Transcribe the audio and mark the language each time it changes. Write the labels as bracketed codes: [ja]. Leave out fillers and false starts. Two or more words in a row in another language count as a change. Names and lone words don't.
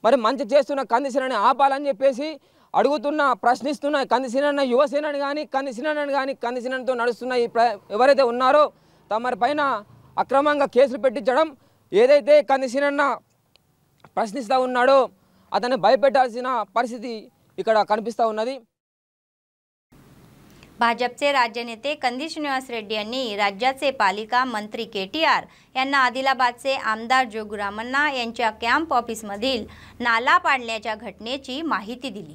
[te] మరి మంచి చేస్తున్న కందిసేనని ఆపాలని చెప్పేసి అడుగుతున్న, ప్రశ్నిస్తున్న కందిసేన యువసేనని కానీ కందిసేనని కానీ కందిసేనతో నడుస్తున్న ఎవరైతే ఉన్నారో తమరి పైన అక్రమంగా కేసులు పెట్టించడం, ఏదైతే కందిసేన ప్రశ్నిస్తూ ఉన్నాడో అతన్ని భయపెట్టాల్సిన परिस्थिती ఇక్కడ కనిపిస్తూ ఉన్నది। [mr] भाजपचे राज्य नेते कंदी श्रीनिवास रेड्डी यांनी राज्याचे पालिका मंत्री केटीआर यांना आदिलाबादचे आमदार जोगुरामन्ना यांच्या कॅम्प ऑफिसमधील नाला पाडण्याच्या घटनेची माहिती दिली।